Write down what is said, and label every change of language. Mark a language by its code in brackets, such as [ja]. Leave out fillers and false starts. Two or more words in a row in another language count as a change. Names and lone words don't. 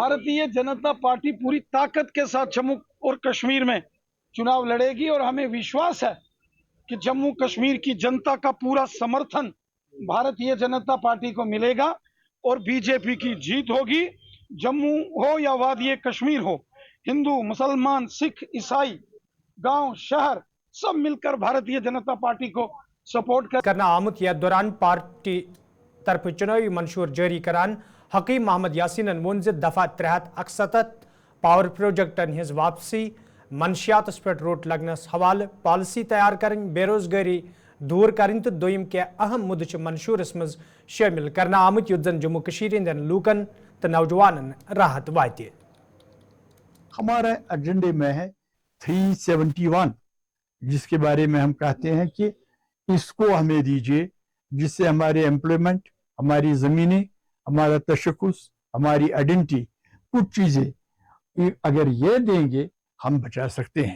[hi] भारतीय जनता पार्टी पूरी ताकत के साथ जम्मू और कश्मीर में चुनाव लड़ेगी और हमें विश्वास है कि जम्मू कश्मीर की जनता का पूरा समर्थन भारतीय जनता पार्टी को मिलेगा और बीजेपी की जीत होगी। जम्मू हो या वादी कश्मीर हो, हिंदू, मुसलमान, सिख, ईसाई, गांव, शहर सब मिलकर भारतीय जनता पार्टी को सपोर्ट [ks] करना आमुत यथ दौरान पार्टी तरफ चुनावी मंशूर जारी करान हकीम मोहम्मद यासीन वोन दफा 361 पावर प्रोजेक्टन हिज वापसी, मनशियात पे रोट लगनस हवाले, [hi] पॉलिसी तैयार करें, बेरोजगारी दूर करें [ks] तो दोयम के अहम मुद्दे मंशूरस मज शामिल करना आमुत युद्ध जन जम्मू कश्मीर हंदन लूकन तो नौजवानन राहत वाते। [hi] हमारे एजेंडे में है 371, जिसके बारे में हम कहते हैं कि इसको हमें दीजिए, जिससे हमारे एम्प्लॉयमेंट, हमारी ज़मीनें, हमारा तशख़्ख़ुस, हमारी आइडेंटिटी, कुछ चीज़ें अगर ये देंगे हम बचा सकते हैं।